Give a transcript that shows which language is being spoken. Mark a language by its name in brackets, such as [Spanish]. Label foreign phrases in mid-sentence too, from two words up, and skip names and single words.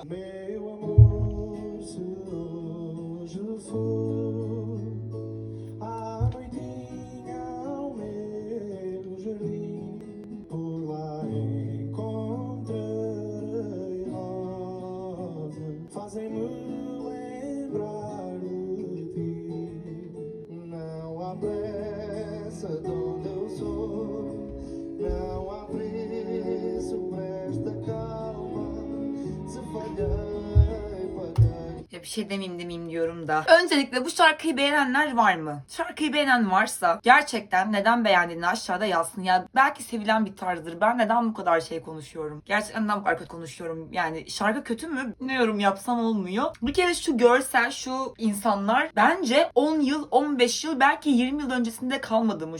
[Portuguese] Meu amor, se hoje for à noitinha ao meu jardim, por lá encontrarei rosas, fazem-me lembrar de ti. Não há pressa de onde eu sou, não há preço para esta calma. Se falhei, paguei. [Turkish] Ya bir şey demeyeyim diyorum da. Öncelikle bu şarkıyı beğenenler var mı? Şarkıyı beğenen varsa gerçekten neden beğendiğini aşağıda yazsın. Ya belki sevilen bir tarzdır. Ben neden bu kadar şey konuşuyorum? Gerçekten neden bu kadar kötü konuşuyorum? Yani şarkı kötü mü? Ne yorum yapsam olmuyor. Bir kere şu görsel, şu insanlar bence 10 yıl, 15 yıl, belki 20 yıl öncesinde kalmadı mı?